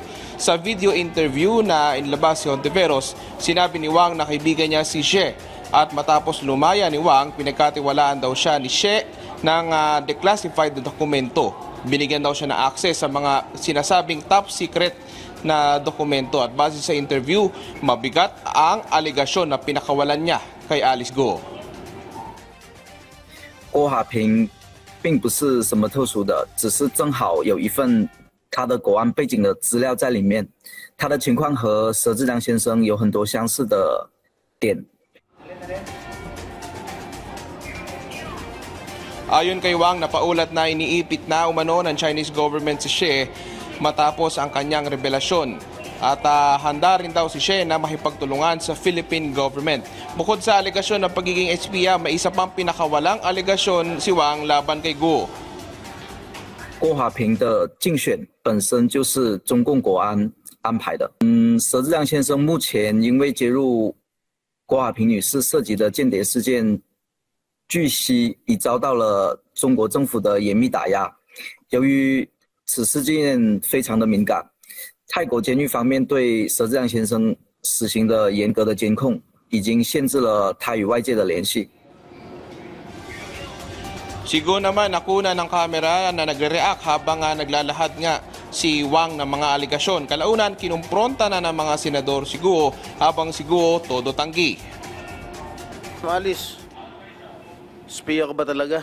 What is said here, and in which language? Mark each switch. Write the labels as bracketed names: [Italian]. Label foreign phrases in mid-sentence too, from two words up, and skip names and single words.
[Filipino] Sa video interview na inilabas si Hontiveros, sinabi ni Wang na kaibigan niya si Xie at matapos lumaya ni Wang, pinagkatiwalaan daw siya ni Xie ng declassified na dokumento. Binigyan daw siya ng access sa mga sinasabing [English] top secret [Filipino] na dokumento at base sa interview, mabigat ang aligasyon na pinakawalan niya kay Alice Guo. [Chinese] 郭华平并不是什么特殊的，只是正好有一份他的国安背景的资料在里面。他的情况和佘志良先生有很多相似的点。 [Filipino] Ayon kay Wang, napaulat na iniipit na umano ng [English] Chinese government [Filipino] si Xie matapos ang kanyang revelasyon. At handa rin daw si Xie na makipagtulungan sa [English] Philippine government. [Filipino] Bukod sa aligasyon ng pagiging espiya, may isa pang pinakawalang aligasyon si Wang laban kay Guo. [Chinese] 郭华平的竞选本身就是中共国安安排的。佘志良先生目前因为揭露郭华平女士涉及的间谍事件，据悉已遭到了中国政府的严密打压。由于此事件非常的敏感， 泰国监狱方面对佘志良先生实行的严格的监控，已经限制了他与外界的联系。 [Filipino] Si Guo naman nakuna ng kamera na nagre-react habang naglalahad nga si Wang ng mga aligasyon. Kalaunan, kinumpronta na ng mga senador si Guo habang si Guo todo tanggi. Alice, spiya ka ba talaga?